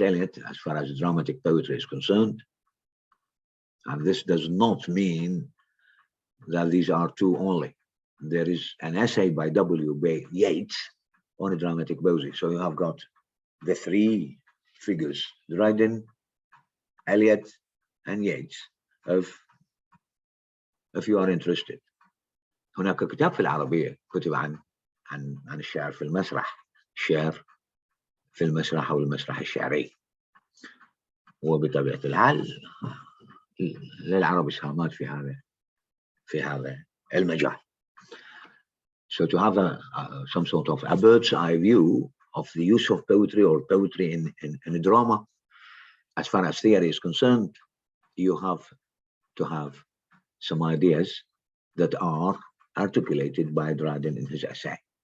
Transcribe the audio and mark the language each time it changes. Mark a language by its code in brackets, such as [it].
[en] Eliot as far as dramatic poetry is concerned. And this does not mean that these are two only. There is an essay by W.B. Yeats on a dramatic poesy. So you have got the three figures, Dryden, Eliot, and Yeats, if you are interested. [ar] هناك كتاب في العربية كتب عن الشعر في المسرح، الشعر في المسرح أو المسرح الشعري. وبطبيعة الحال للعرب إسهامات في هذا المجال. [en] So to have some sort of a bird's eye view of the use of poetry or poetry in a drama, as far as theory is concerned, you have to have some ideas that are articulated by Dryden in his essay.